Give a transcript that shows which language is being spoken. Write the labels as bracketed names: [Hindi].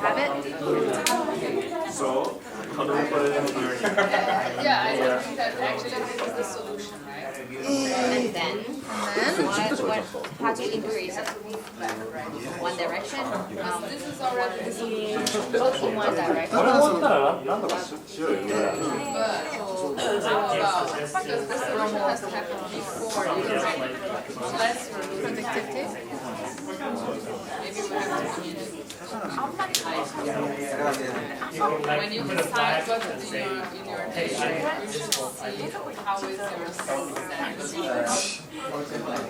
[English] Have it? Yeah, I think that actually this is the solution, right? And then, how to increase it? One direction? This is already the solution. In one direction. [Japanese] これ終わったらなんとかしようよ。 [English] But because the solution has to happen before you can less Productivity. maybe we have to when you decide what to do in your day, you should see how is your set.